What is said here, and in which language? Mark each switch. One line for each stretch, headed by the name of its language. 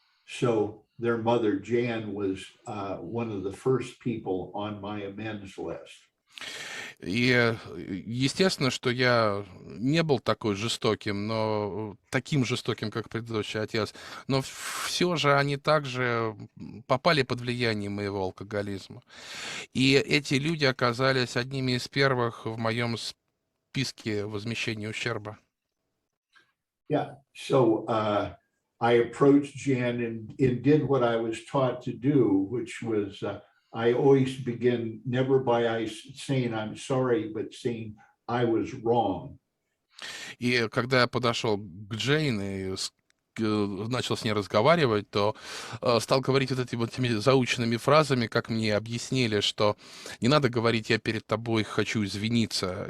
English: So their mother Jan was one of the first people on my amends list.
Russian: И, естественно, что я не был такой жестоким, но таким жестоким, как предыдущий отец. Но все же они также попали под влияние моего алкоголизма. И эти люди оказались одними из первых в моем списке возмещения ущерба.
English: Yeah. So I approached Jan and did what I was taught to do, which was I always begin never by saying I'm sorry, but saying I was wrong.
Russian: И когда я подошел к Джейн и начал с ней разговаривать, то стал говорить вот этими заученными фразами, как мне объяснили, что не надо говорить «я перед тобой хочу извиниться».